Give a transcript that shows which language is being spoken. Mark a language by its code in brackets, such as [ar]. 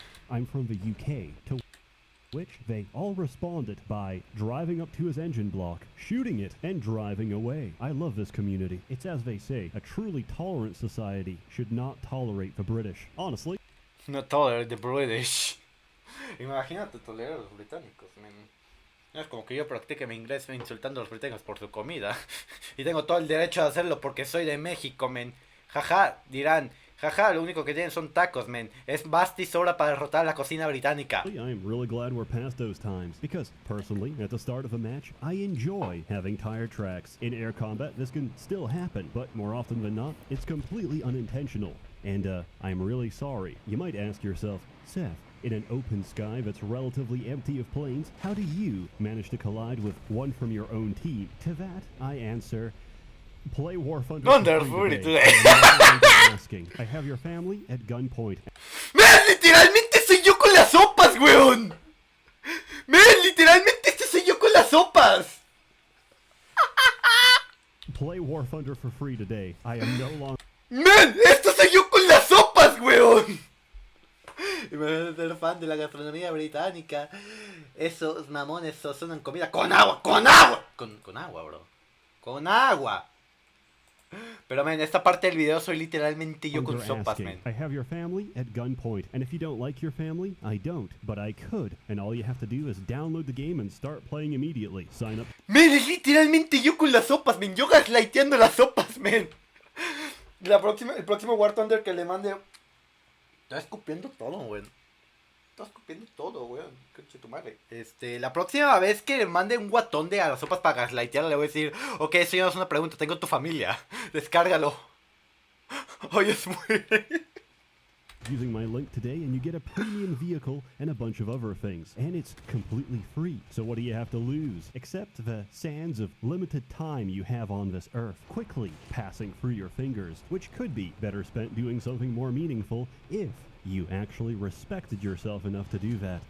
[en] I'm from the UK," to which they all responded by driving up to his engine block, shooting it, and driving away. I love this community. It's as they say, a truly tolerant society should not tolerate the British. Honestly. No tolerate the British. [es] Imagínate tolerar a los británicos, man. No es como que yo practique mi inglés insultando a los británicos por su comida. Y tengo todo el derecho de hacerlo porque soy de México, men. Jaja, dirán. Jaja, lo único que tienen son tacos, men. Es basta y sobra para derrotar la cocina británica. [en] I'm really glad we're past those times, because, personally, at the start of a match, I enjoy having tire tracks. In air combat, this can still happen, but more often than not, it's completely unintentional. And, I'm really sorry. You might ask yourself, Seth, in an open sky that's relatively empty of planes, how do you manage to collide with one from your own team? To that, I answer... Play War Thunder today. Asking. I have your family at gunpoint. [es] ¡Men! ¡Literalmente soy yo con las sopas, weón! ¡Men! ¡Literalmente este soy yo con las sopas! [en] Play War Thunder for free today. I am no longer... [es] ¡Men! ¡Esto soy yo con las sopas, weón! Imagínate ser fan de la gastronomía británica. Esos mamones sazonan comida con agua, con agua. Con agua, bro. Con agua. Pero, men, esta parte del video soy literalmente yo con sopas, men. [en] I have your family at gunpoint, and if you don't like your family, I don't, but I could, and all you have to do is download the game and start playing immediately. Sign up. [es] Men, es literalmente yo con las sopas, men. Yo gaslighteando las sopas, men. El próximo War Thunder que le mande... Está escupiendo todo, weón. Está escupiendo todo, weón. Conche tu madre. La próxima vez que le mande un guatón de a las sopas para gaslightear, le voy a decir: ok, eso ya no es una pregunta, tengo tu familia. Descárgalo. Oye, es muy... [en] Using my link today and you get a premium vehicle and a bunch of other things. And it's completely free. So what do you have to lose? Except the sands of limited time you have on this earth, quickly passing through your fingers, which could be better spent doing something more meaningful if you actually respected yourself enough to do that.